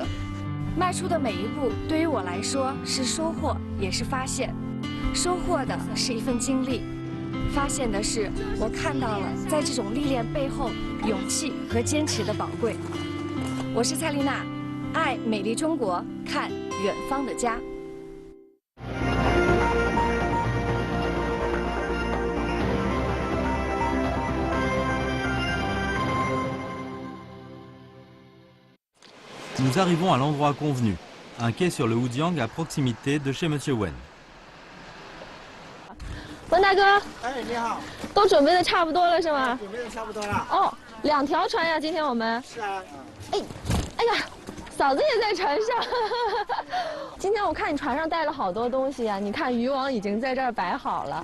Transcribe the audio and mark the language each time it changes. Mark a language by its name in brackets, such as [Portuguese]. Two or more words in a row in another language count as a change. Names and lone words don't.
[Chinese] 迈出的每一步，对于我来说是收获，也是发现。收获的是一份经历，发现的是我看到了在这种历练背后勇气和坚持的宝贵。我是蔡丽娜，爱美丽中国，看远方的家。 [French] Nous arrivons à l'endroit convenu, un quai sur le Wujiang à proximité de chez Monsieur Wen. [Chinese] 文大哥，哎，你好，都准备的差不多了是吗？准备的差不多了。哦，2条船呀，今天我们。是啊。哎呀，嫂子也在船上。今天我看你船上带了好多东西呀，你看渔网已经在这儿摆好了。